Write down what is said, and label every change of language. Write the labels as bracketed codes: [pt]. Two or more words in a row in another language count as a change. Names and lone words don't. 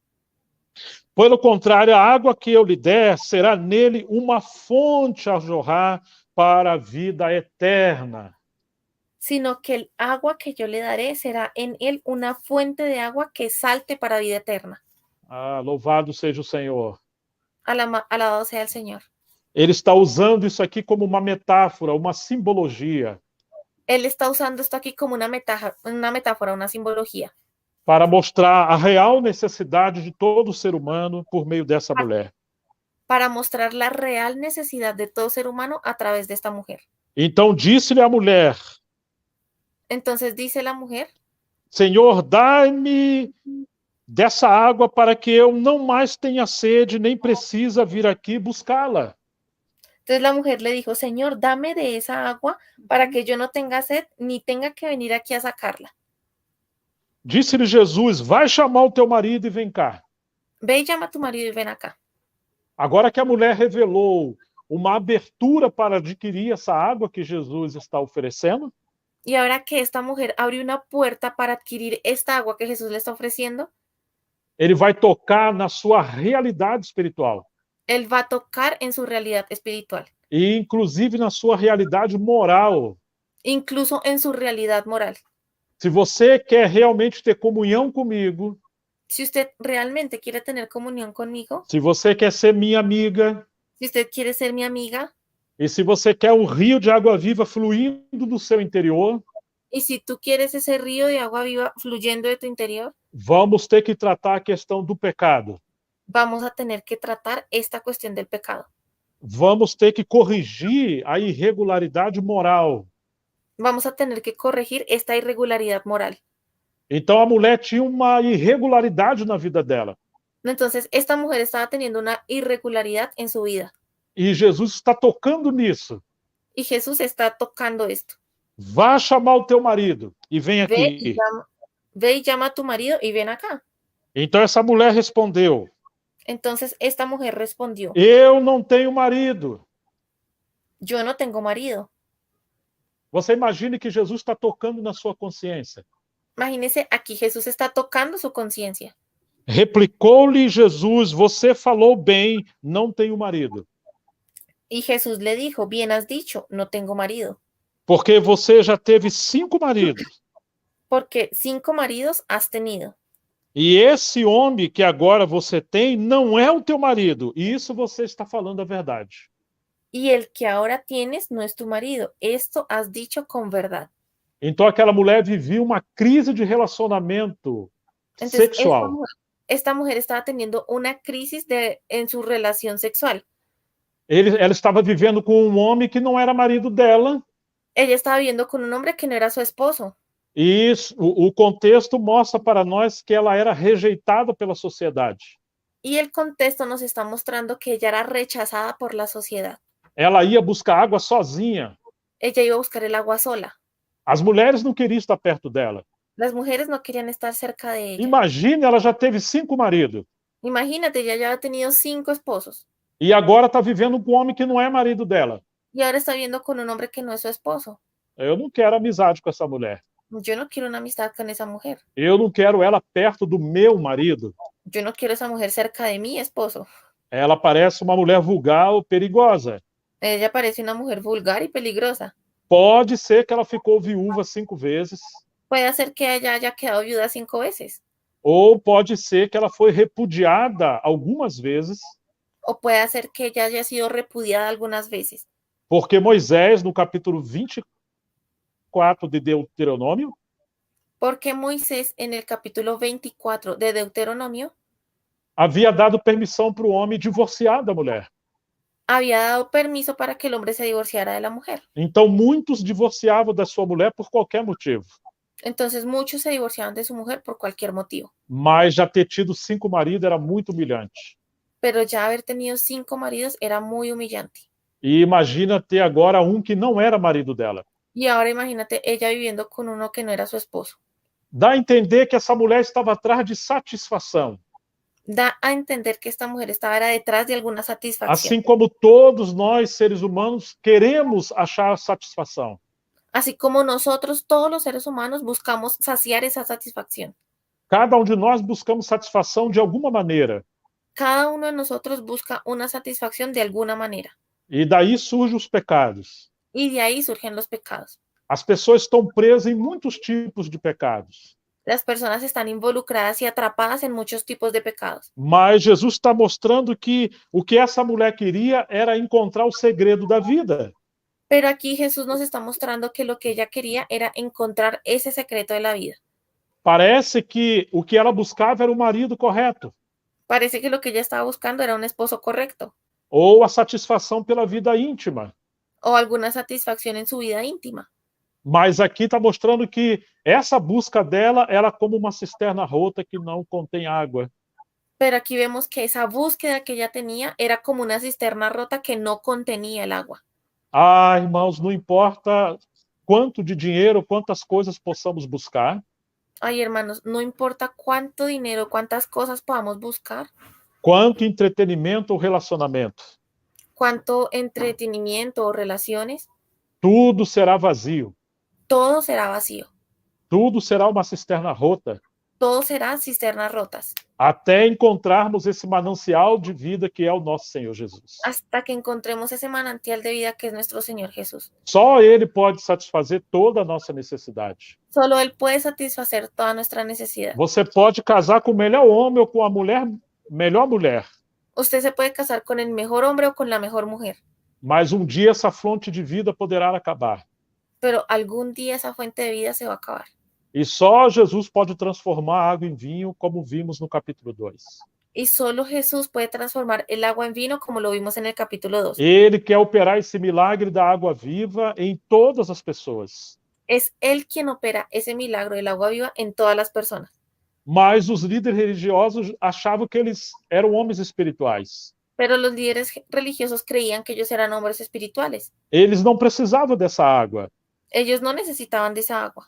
[pt] Pelo contrário, a água que eu lhe der será nele uma fonte a jorrar para a vida eterna. [es] Sino que el agua que yo le daré será en él una fuente de agua que salte para vida eterna. [pt] Ah, louvado seja o Senhor. [es] Alabado sea el Señor. [pt] Ele está usando isso aqui como uma metáfora, uma simbologia. [es] Él está usando esto aquí como una metáfora, una simbología. [pt] Para mostrar a real necessidade de todo ser humano por meio dessa mulher. [es] Para mostrar la real necesidad de todo ser humano a través de esta mujer. [pt] Então disse-lhe a mulher: [es] Entonces dice la mujer: [pt] Senhor, dai-me dessa água para que eu não mais tenha sede, nem precisa vir aqui buscá-la. [es] Entonces la mujer le dijo: Señor, dame de esa agua para que yo no tenga sed, ni tenga que venir aquí a sacarla. [pt] Disse-lhe Jesus: vai chamar o teu marido e vem cá. [es] Ve y llama a tu marido y ven acá. [pt] Agora que a mulher revelou uma abertura para adquirir essa água que Jesus está oferecendo, [es] y ahora que esta mujer abrió una puerta para adquirir esta agua que Jesús le está ofreciendo, [pt] ele vai tocar na sua realidade espiritual. [es] Él va a tocar en su realidad espiritual. [pt] E inclusive na sua realidade moral. [es] Incluso en su realidad moral. [pt] Se você quer realmente ter comunhão comigo, [es] si usted realmente quiere tener comunión conmigo, [pt] se você quer ser minha amiga, [es] si usted quiere ser mi amiga, [pt] e se você quer um rio de água viva fluindo do seu interior, [es] y si tú quieres ese río de agua viva fluyendo de tu interior, [pt] vamos ter que tratar a questão do pecado. [es] Vamos a tener que tratar esta cuestión del pecado. [pt] Vamos ter que corrigir a irregularidade moral. [es] Vamos a tener que corregir esta irregularidad moral. [pt] Então a mulher tinha uma irregularidade na vida dela. [es] Entonces esta mujer estaba teniendo una irregularidad en su vida. [pt] E Jesus está tocando nisso. [es] Y Jesús está tocando esto. [pt] vá chamar o teu marido e vem aqui. [es] Ve y llama a tu marido y ven acá. [pt] Então essa mulher respondeu: [es] Entonces esta mujer respondió, [pt] eu não tenho marido. [es] yo no tengo marido. [pt] Você imagine que Jesus está tocando na sua consciência. [es] Imagínese, aquí Jesús está tocando su conciencia. [pt] Replicou-lhe Jesus: você falou bem, não tenho marido. [es] Y Jesús le dijo, bien has dicho, no tengo marido. [pt] Porque você já teve 5 maridos. [es] Porque 5 maridos has tenido. [pt] E esse homem que agora você tem não é o teu marido. E isso você está falando a verdade. [es] Y el que ahora tienes no es tu marido. Esto has dicho con verdad. [pt] Então aquela mulher vivia uma crise de relacionamento [es] Entonces, [pt] sexual. [es] esta mujer estaba teniendo una crisis en su relación sexual. [pt] Ela estava vivendo com um homem que não era marido dela. [es] Ella estaba viviendo con un hombre que no era su esposo. [pt] E isso, o contexto mostra para nós que ela era rejeitada pela sociedade. [es] Y el contexto nos está mostrando que ella era rechazada por la sociedad. [pt] Ela ia buscar água sozinha. [es] Ella iba a buscar el agua sola. [pt] As mulheres não queriam estar perto dela. [es] Las mujeres no querían estar cerca de ella. [pt] Imagine, ela já teve 5 maridos. [es] Imagínate, ella ya ha tenido 5 esposos. [pt] E agora está vivendo com um homem que não é marido dela. [es] Y ahora está viviendo con un hombre que no es su esposo. [pt] Eu não quero amizade com essa mulher. [es] Yo no quiero una amistad con esa mujer. [pt] Eu não quero ela perto do meu marido. [es] Yo no quiero esa mujer cerca de mi esposo. [pt] Ela parece uma mulher vulgar ou perigosa. [es] Ella parece una mujer vulgar y peligrosa. [pt] Pode ser que ela ficou viúva 5 vezes. [es] Puede ser que ella haya quedado viuda 5 veces. [pt] Ou pode ser que ela foi repudiada algumas vezes. [es] O puede ser que ella haya sido repudiada algunas veces. [pt] Porque Moisés, no capítulo 24 de Deuteronômio, [es] Porque Moisés, en el capítulo 24 de Deuteronomio, [pt] havia dado permissão para o homem divorciar da mulher. [es] había dado permiso para que el hombre se divorciara de la mujer. [pt] Então, muitos divorciavam da sua mulher por qualquer motivo. [es] Entonces, muchos se divorciaban de su mujer por cualquier motivo. [pt] Mas já ter tido 5 maridos era muito humilhante. [es] Pero ya haber tenido 5 maridos era muy humillante. [pt] E imagina ter agora um que não era marido dela. [es] Y ahora imagínate ella viviendo con uno que no era su esposo. [pt] Dá a entender que essa mulher estava atrás de satisfação. [es] Da a entender que esta mujer estaba detrás de alguna satisfacción. [pt] Assim como todos nós, seres humanos, queremos achar satisfação. [es] Así como nosotros, todos los seres humanos, buscamos saciar esa satisfacción. [pt] Cada um de nós buscamos satisfação de alguma maneira. [es] Cada uno de nosotros busca una satisfacción de alguna manera. [pt] E daí surgem os pecados. [es] Y de ahí surgen los pecados. [pt] As pessoas estão presas em muitos tipos de pecados. [es] Las personas están involucradas y atrapadas en muchos tipos de pecados. [pt] Mas Jesus está mostrando que o que essa mulher queria era encontrar o segredo da vida. [es] Pero aquí Jesús nos está mostrando que lo que ella quería era encontrar ese secreto de la vida. [pt] Parece que o que ela buscava era o marido correto. [es] Parece que lo que ella estaba buscando era un esposo correcto. [pt] Ou a satisfação pela vida íntima. [es] O alguna satisfacción en su vida íntima. [pt] Mas aqui está mostrando que essa busca dela era como uma cisterna rota que não contém água. [es] Pero aquí vemos que esa búsqueda que ella tenía era como una cisterna rota que no contenía el agua. [pt] Ah, irmãos, não importa quanto de dinheiro, quantas coisas possamos buscar. [es] Ay, hermanos, no importa cuánto dinero, cuántas cosas podamos buscar, [pt] Quanto entretenimento ou relacionamento. [es] cuánto entretenimiento o relaciones, [pt] Tudo será vazio. [es] todo será vacío. [pt] Tudo será uma cisterna rota. [es] Todo será cisternas rotas. [pt] Até encontrarmos esse manancial de vida que é o nosso Senhor Jesus. [es] Hasta que encontremos ese manantial de vida que es nuestro Señor Jesús. [pt] Só Ele pode satisfazer toda a nossa necessidade. [es] Solo Él puede satisfacer toda nuestra necesidad. [pt] Você pode casar com o melhor homem ou com a melhor mulher. [es] Usted se puede casar con el mejor hombre o con la mejor mujer, [pt] Mas um dia essa fonte de vida poderá acabar. [es] pero algún día esa fuente de vida se va a acabar. [pt] E só Jesus pode transformar a água em vinho, como vimos no capítulo 2. [es] Y solo Jesús puede transformar el agua en vino, como lo vimos en el capítulo 2. [pt] Ele quer operar esse milagre da água viva em todas as pessoas. [es] Es Él quien opera ese milagro del agua viva en todas las personas. [pt] Mas os líderes religiosos achavam que eles eram homens espirituais. [es] Pero los líderes religiosos creían que ellos eran hombres espirituales. [pt] Eles não precisavam dessa água. [es] Ellos no necesitaban de esa agua.